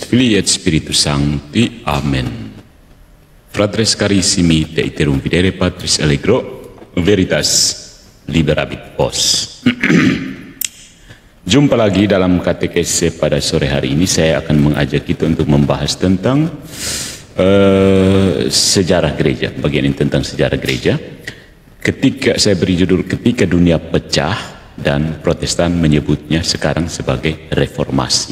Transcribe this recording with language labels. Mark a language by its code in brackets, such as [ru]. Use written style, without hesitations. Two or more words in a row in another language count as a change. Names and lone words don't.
[la] Filii et Spiritus Sancti. Amen. Fratres carissimi, te iterum videre Patris allegro, veritas liberabit vos. [id] Jumpa lagi dalam katekese pada sore hari ini. Saya akan mengajak kita untuk membahas tentang sejarah gereja, bagian ini tentang sejarah gereja. Ketika saya beri judul ketika dunia pecah dan Protestan menyebutnya sekarang sebagai reformasi.